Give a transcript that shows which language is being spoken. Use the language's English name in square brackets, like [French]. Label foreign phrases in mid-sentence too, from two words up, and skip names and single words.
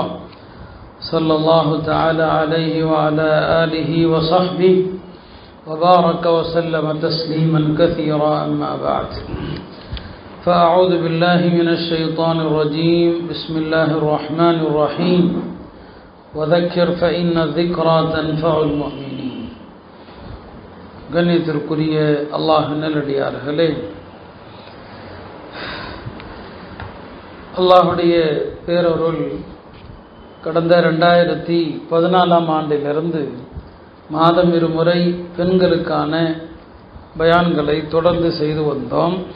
[Arabic] صلى الله تعالى عليه وعلى آله وصحبه وبارك وسلم تسليما كثيرا أما بعد فأعوذ بالله من الشيطان الرجيم بسم الله الرحمن الرحيم وذكر فإن الذكرى تنفع المؤمنين [Tamil] கண்ணியத்திற்குரிய அல்லாஹ் நல்லடியார்களே, அல்லாஹுடைய பேரருள் கடந்த 2014 ஆண்டிலிருந்து மாதம் இருமுறை பெண்களுக்கான பயான்களை தொடர்ந்து செய்து வந்தோம்.